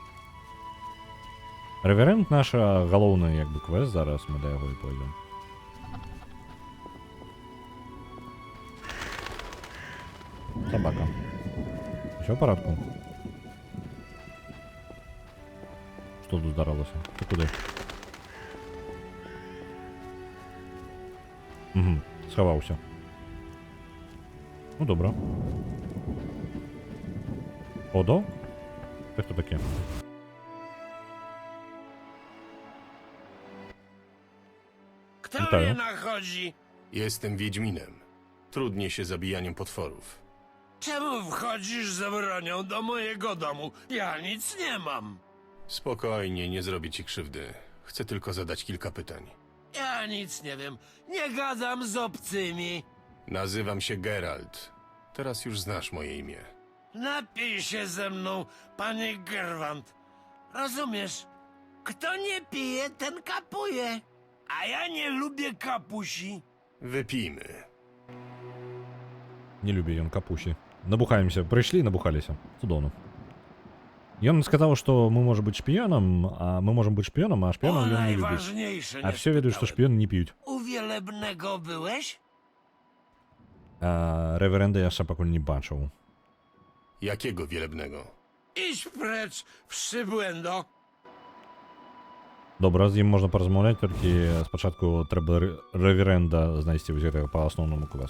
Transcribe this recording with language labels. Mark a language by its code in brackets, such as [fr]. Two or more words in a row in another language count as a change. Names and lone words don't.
[be] Рэверэнд наша галоўны, як бы, квест, зараз мы да яго і пойдзем. Собака. Усё ў парадку. [ru] Что тут [uk] здаралося? Ти куди? Угу, сховався. Ну, добре. Одо? Це хто таке? [pl] Kto Witają. mnie nachodzi? Jestem Wiedźminem. Trudnię się zabijaniem potworów. Czemu wchodzisz z bronią do mojego domu? Ja nic nie mam. Spokojnie, nie zrobię ci krzywdy. Chcę tylko zadać kilka pytań. Ja nic nie wiem. Nie gadam z obcymi. Nazywam się Geralt. Teraz już znasz moje imię. Napij się ze mną, panie Gerwant. Rozumiesz? Kto nie pije, ten kapuje. A ja nie lubię kapusi. Wypijmy. [be] Не люблю ён капусі. Набухаемся. Прыйшлі і набухаліся. Цудоўна. Ён сказаў, што мы можам быць шпіёнам, а мы можам быць шпіёнам, а шпіёнаў ён не любіць. [pl] Najważniejsze [be] А [pl] nie [be] все ведаюць, што шпіёны не п'юць. [pl] U Wielebnego byłeś? [be] А рэверэнда яшчэ пакуль не бачыў. [pl] Jakiego wielebnego? Idź precz, przybłędo. [be] Добра, з ім можна паразмаўляць, толькі спачатку трэба рэверэнда знайсці вось гэтага па асноўнаму квесту.